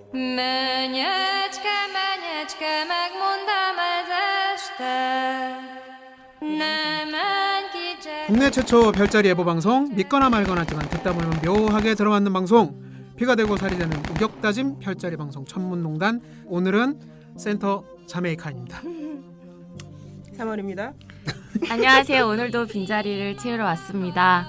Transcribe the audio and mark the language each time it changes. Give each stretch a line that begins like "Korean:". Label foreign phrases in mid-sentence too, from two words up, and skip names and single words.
Hungarian: Menyecske, menyecske, megmondám ez este. Ne menj ki
Korean: 국내 최초 별자리 예보 방송 믿거나 말거나지만 듣다 보면 묘하게 들어맞는 방송 피가 되고 살이 되는 우격다짐 별자리 방송 천문농단 오늘은 센터 자메이카입니다. 3월입니다. 안녕하세요. 오늘도 빈자리를 채우러 왔습니다.